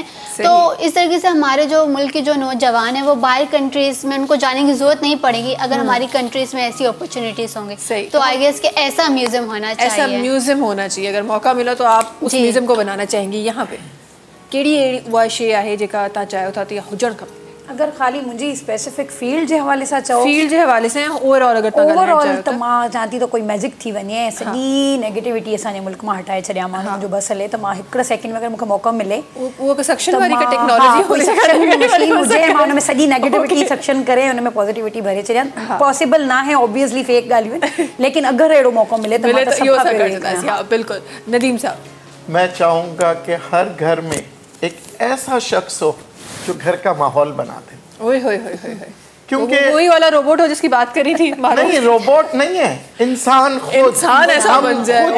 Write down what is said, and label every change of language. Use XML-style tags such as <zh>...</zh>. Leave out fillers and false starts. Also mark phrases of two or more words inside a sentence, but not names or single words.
<ur>تو اس طریقے سے ہمارے جو ملک کے جو نوجوان ہیں وہ باہر کنٹریز میں ان کو جانے کی ضرورت نہیں پڑے گی اگر ہماری کنٹریز میں ایسی اپرچیونٹیز ہوں گے. تو</ur> <en>I guess</en> <ur>کہ ایسا میوزیم ہونا چاہیے. ایسا میوزیم ہونا چاہیے۔ اگر موقع ملا تو آپ اس میوزیم کو بنانا چاہیں گی یہاں پے?</ur> <sd>केड़ी वह शे है जेका ता चाहो था हुजण खपे? अगर खाली मुंहिंजी स्पेसिफिक फील्ड जे हवाले सां चओ, फील्ड जे हवाले सां ओवरऑल अगर तव्हां ओवरऑल त मां चाहती तो कोई मैजिक थी वञे, सॼी नेगेटिविटी असांजे मुल्क मां हटाए छॾियां माण्हू जो बस हले, त मां हिकिड़े सेकंड में अगर मूंखे मौक़ो मिले उहो सक्शन वारी का टेक्नोलॉजी हुजे, मां हुन में सॼी नेगेटिविटी सक्शन करे हुन में पॉजिटिविटी भरे छॾियां। पॉसिबल ना है ऑब्वियसली, फेक ॻाल्हियूं आहिनि, लेकिन अगर अहिड़ो मौक़ो मिले त</sd> <ur>بالکل۔ ندیم صاحب, میں چاہوں گا کہ ہر گھر میں ایک ایسا شخص ہو جو گھر کا ماحول بنا دے. ओए होए क्योंकि وہی والا روبوٹ ہو جس کی بات کری تھی. نہیں، روبوٹ نہیں ہے، انسان خود, انسان ایسا بن جائے.</ur>